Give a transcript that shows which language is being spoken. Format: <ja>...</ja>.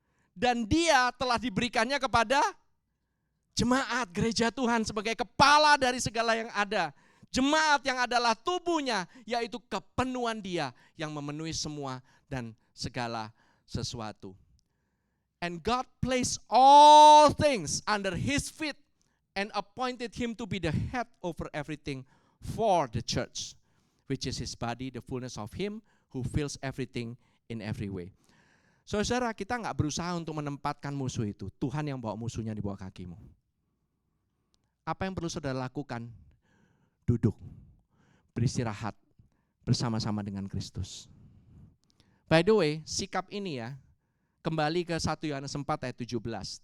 <id>Dan dia telah diberikannya kepada jemaat gereja Tuhan sebagai kepala dari segala yang ada. Jemaat yang adalah tubuhnya, yaitu kepenuhan dia yang memenuhi semua dan segala sesuatu.</id> <en>And God placed all things under his feet and appointed him to be the head over everything for the church, which is his body, the fullness of him who fills everything in every way.</en> <id>Saudara, kita nggak berusaha untuk menempatkan musuh itu. Tuhan yang bawa musuhnya di bawah kakimu. Apa yang perlu saudara lakukan? Duduk, beristirahat bersama-sama dengan Kristus.</id> <en>By the way,</en> <id>sikap ini ya, kembali ke 1 Yohanes 4 ayat 17.</id>